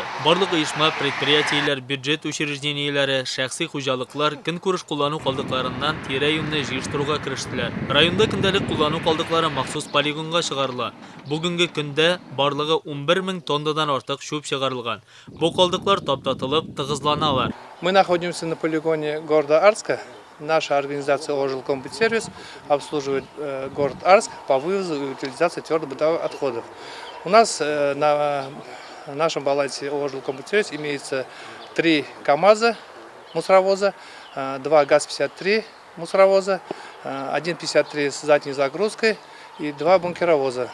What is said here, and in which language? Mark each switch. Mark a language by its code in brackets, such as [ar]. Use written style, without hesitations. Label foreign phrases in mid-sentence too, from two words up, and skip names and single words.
[tt] Барлык оешма, предприятиеләр, бюджет учреждениеләре, шәхси хуҗалыклар көнкүреш куллану калдыкларыннан тирә-юньне җыештыруга керештеләр. Районда көндәлек куллану калдыклары махсус полигонга чыгарыла. Бүгенге көндә барлыгы 11 000 тоннадан артык чүп чыгарылган. Бу калдыклар таптатылып, тыгызланалар. [ru] Мы находимся на полигоне города Арска. Наша организация «Ожилкомплектсервис» обслуживает город Арск по вывозу и утилизации твердобытовых отходов. У нас на нашем балансе «Ожилкомплектсервис» имеется 3 КАМАЗа мусоровоза, 2 ГАЗ-53 мусоровоза, 1 53 с задней загрузкой и 2 бункеровоза.